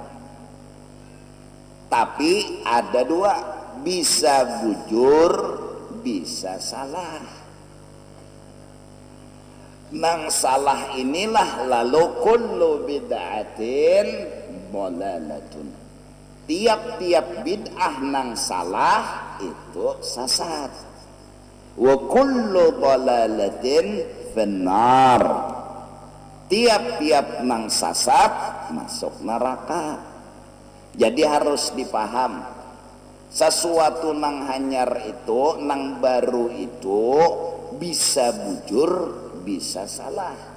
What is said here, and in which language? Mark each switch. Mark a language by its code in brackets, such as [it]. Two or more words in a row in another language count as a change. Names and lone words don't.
[bjn] Tapi ada dua, bisa bujur, bisa salah. nang salah inilah lalu [ar] كل بدعة ضلالة. [bjn] Tiap-tiap bid'ah nang salah itu sesat. [ar] وكل ضلالة في النار. [bjn] Tiap-tiap nang sesat masuk neraka. Jadi harus dipaham, sesuatu nang hanyar itu, nang baru itu bisa bujur, bisa salah.